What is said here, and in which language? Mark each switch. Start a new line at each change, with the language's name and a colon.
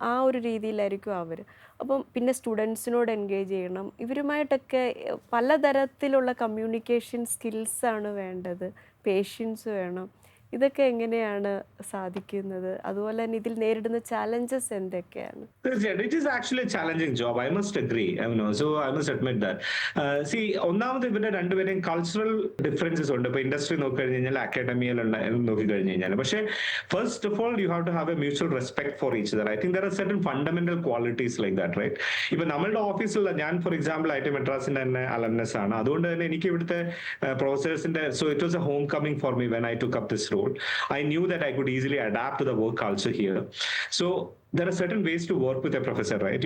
Malayalam: ആ ഒരു രീതിയിലായിരിക്കും അവർ. അപ്പം പിന്നെ സ്റ്റുഡൻസിനോട് എൻഗേജ് ചെയ്യണം. ഇവരുമായിട്ടൊക്കെ പലതരത്തിലുള്ള കമ്മ്യൂണിക്കേഷൻ സ്കിൽസാണ് വേണ്ടത്. പേഷ്യൻസ് വേണം. ഇതൊക്കെ എങ്ങനെയാണ് സാധിക്കുന്നത്? അതുപോലെ തന്നെ ഇതിൽ നേരിടുന്ന ചാലഞ്ചസ് എന്തൊക്കെയാണ്?
English: It is actually a challenging job. I must agree. I know, so I must admit that. See,
Malayalam: ഒന്നാമത് ഇവരുടെ രണ്ടുപേരെയും കൾച്ചറൽ ഡിഫറൻസസ് ഉണ്ട്. ഇപ്പൊ ഇൻഡസ്ട്രി നോക്കി കഴിഞ്ഞ് കഴിഞ്ഞാൽ അക്കാഡമിയിൽ നോക്കി കഴിഞ്ഞ് കഴിഞ്ഞാൽ, പക്ഷേ
English: First of all you have to have a mutual respect for each other. I think there are certain fundamental qualities like that, right?
Malayalam: ഇപ്പൊ നമ്മളുടെ ഓഫീസിലുള്ള ഞാൻ
English: for example
Malayalam: ഐ ടി മെഡ്രാസിന്റെ തന്നെ അലംനസ് ആണ്. അതുകൊണ്ട് തന്നെ എനിക്ക് ഇവിടുത്തെ പ്രൊഫസേഴ്സിന്റെ
English: So it was a home coming for me when I took up this role. I knew that I could easily adapt to the work culture here. So there are certain ways to work with a professor, right?